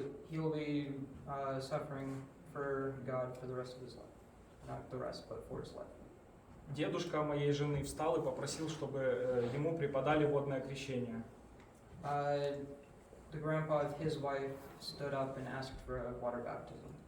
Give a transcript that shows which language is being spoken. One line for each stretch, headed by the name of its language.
English: He'll be suffering for God for the rest of his life. Not the rest, but for his life.
Russian: Дедушка моей жены встал и попросил, чтобы ему преподали водное крещение.
English: The grandpa of his wife stood up and asked for a water baptism.